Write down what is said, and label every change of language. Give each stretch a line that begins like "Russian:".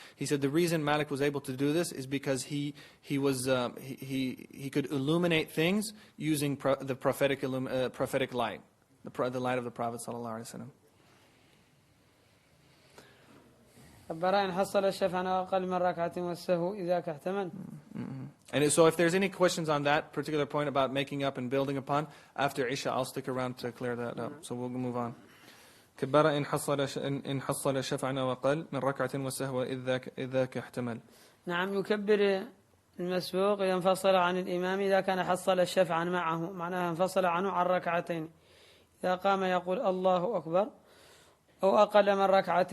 English: He said the reason Malik was able to do this is because he could illuminate things using the prophetic light, the light of the Prophet ﷺ.
Arabic: إن حصل الشفع أقل من ركعة والسهو إذا كاحتمل.
English: And so if there's any questions on that particular point about making up and building upon, after Isha I'll stick around to clear that up. So we'll move on.
Arabic: كبر إن حصل شفعا وأقل من ركعة والسهو إذا كاحتمل. نعم، يكبر المسبوق إذا انفصل عن الإمام إذا كان حصل الشفعا معه، معناها انفصل عنه عن ركعتين. إذا قام يقول الله أكبر، أو أقل من ركعة.